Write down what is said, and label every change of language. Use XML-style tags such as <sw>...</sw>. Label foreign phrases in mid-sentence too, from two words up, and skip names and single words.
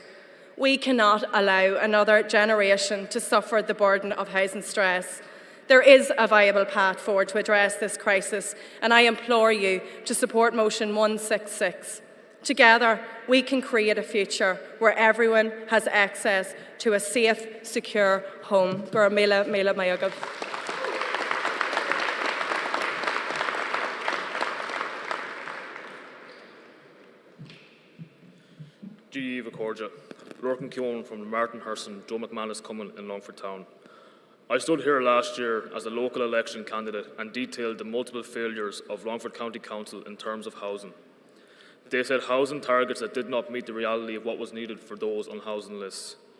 <en>We cannot allow another generation to suffer the burden of housing stress. There is a viable path forward to address this crisis, and I implore you to support Motion 166. Together, we can create a future where everyone has access to a safe, secure home.</en> <ga>Gur míle maigad. G.</ga> <en>Corja, Lorcan Keown from the Martin Herson, Joe McManus Common in Longford Town. I stood here last year as a local election candidate and detailed the multiple failures of Longford County Council in terms of housing. They set housing targets that did not meet the reality of what was needed for those on housing lists.</en>